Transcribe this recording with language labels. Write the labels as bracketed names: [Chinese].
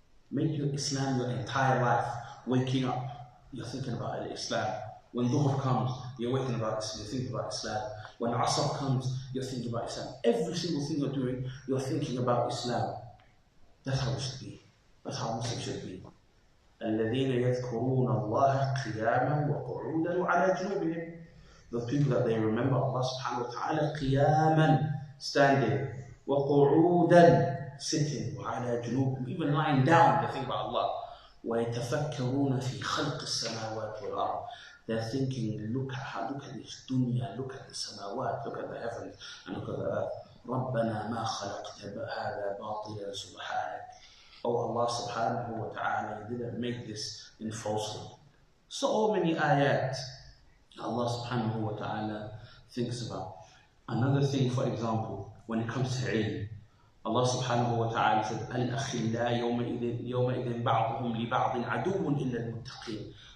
[English] Make your Islam your entire life. Waking up, you're thinking about Islam. When Dhuhr comes, you're thinking about Islam. When Asr comes, you're thinking about Islam. Every single thing you're doing, you're thinking about Islam. That's how it should be. That's how Muslims should be. [Arabic] الذين يذكرون الله قياما وقعودا وعلى جنوبهم. [English] Those people that they remember Allah subhanahu wa ta'ala [Arabic] قياما, [English] standing, [Arabic] وقعودا, [English] sitting, [Arabic] وعلى جنوبهم, [English] even lying down, they think about Allah. [Arabic] ويتفكرون في خلق السماوات والأرض. [English] They're thinking, look at this dunya, look at the samawat, look at the heavens, and look at the earth. [Arabic] ربنا ما خلقت هذا باطلا سبحانك. [English] Oh Allah subhanahu wa ta'ala, you didn't make this in falsehood. So many ayat Allah subhanahu wa ta'ala thinks about. Another thing, for example, when it comes to ilm, Allah subhanahu wa ta'ala said, [Arabic] الأخلاء يومئذ بعضهم لبعض عدو إلا المتقين.